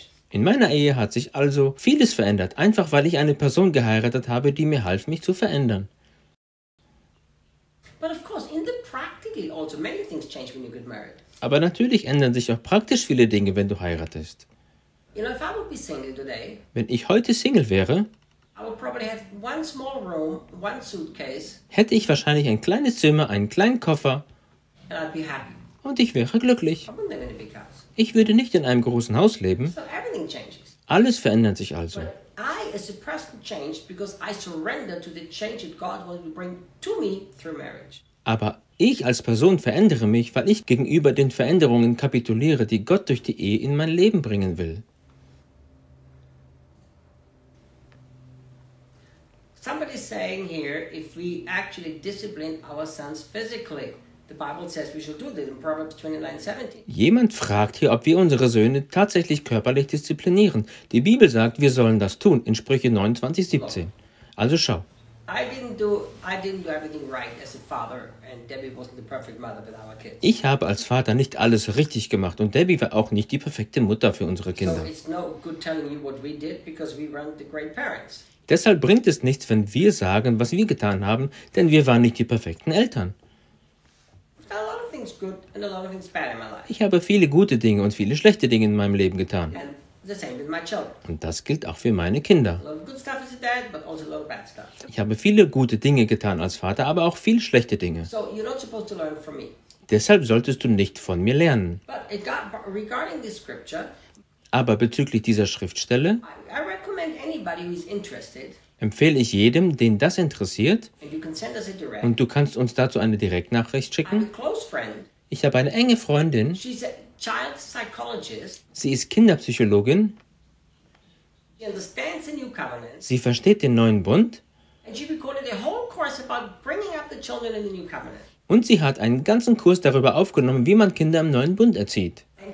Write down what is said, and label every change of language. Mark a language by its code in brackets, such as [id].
[de] In meiner Ehe hat sich also vieles verändert, einfach weil ich eine Person geheiratet habe, die mir half, mich zu verändern. [en] But of course, in the practically also many things change when you get married. [de] Aber natürlich ändern sich auch praktisch viele Dinge, wenn du heiratest. [en] You know, if I would be single today, [de] wenn ich heute Single wäre, [en] I would probably have one small room, one suitcase, [de] hätte ich wahrscheinlich ein kleines Zimmer, einen kleinen Koffer [en] and I'd be happy. [de] Und ich wäre glücklich. [en] I wouldn't live in a big house. [de] Ich würde nicht in einem großen Haus leben. [en] So everything changes. [de] Alles verändert sich also. [en] I as a person change because I surrender to the change that God will bring to me through marriage. [de] Aber ich als Person verändere mich, weil ich gegenüber den Veränderungen kapituliere, die Gott durch die Ehe in mein Leben bringen will. [en] Somebody is saying here, if we actually discipline our sons physically, the Bible says we should do this in Proverbs 29:17. [de] Jemand fragt hier, ob wir unsere Söhne tatsächlich körperlich disziplinieren. Die Bibel sagt, wir sollen das tun in Sprüche 29:17. Also schau. [en] I didn't do everything right as a father, and Debbie wasn't the perfect mother with our kids. [de] Ich habe als Vater nicht alles richtig gemacht und Debbie war auch nicht die perfekte Mutter für unsere Kinder. [en] So it's no good telling you what we did because we weren't the great parents. [de] Deshalb bringt es nichts, wenn wir sagen, was wir getan haben, denn wir waren nicht die perfekten Eltern. [en] A lot of things good and a lot of things bad in my life. [de] Ich habe viele gute Dinge und viele schlechte Dinge in meinem Leben getan. [en] And the same with my children. [de] Und das gilt auch für meine Kinder. [en] A lot of good stuff as a dad, but also a lot of bad stuff. [de] Ich habe viele gute Dinge getan als Vater, aber auch viele schlechte Dinge. [en] So you're not supposed to learn from me. [de] Deshalb solltest du nicht von mir lernen. [en] But it got, regarding this scripture, [de] aber bezüglich dieser Schriftstelle [en] I recommend anybody who is interested, [de] empfehle ich jedem, den das interessiert, [en] and you can send us a direct, [de] und du kannst uns dazu eine Direktnachricht schicken. [en] I have a close friend. [de] Ich habe eine enge Freundin. [en] She's a child psychologist. [de] Sie ist Kinderpsychologin. [en] She understands the new covenant. [de] Sie versteht den neuen Bund. [en] And she recorded a whole course about bringing up the children in the new covenant. [de] Und sie hat einen ganzen Kurs darüber aufgenommen, wie man Kinder im neuen Bund erzieht.